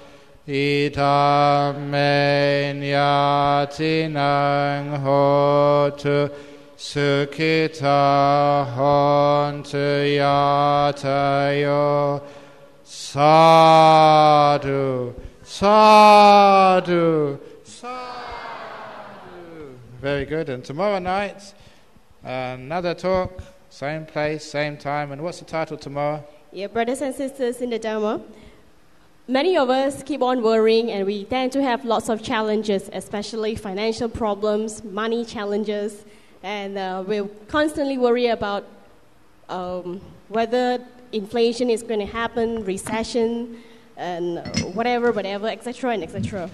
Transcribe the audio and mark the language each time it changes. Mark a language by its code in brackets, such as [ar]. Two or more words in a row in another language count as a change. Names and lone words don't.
[pi] Itam enyatinang hotu sukhita hontu yatayo. Sadhu, sadhu, sadhu. [en] Very good. And tomorrow night, another talk, same place, same time. And what's the title tomorrow? Yeah, brothers and sisters in the Dharma. Many of us keep on worrying, and we tend to have lots of challenges, especially financial problems, money challenges, and we constantly worry about whether inflation is going to happen, recession, and whatever, etc., and etc.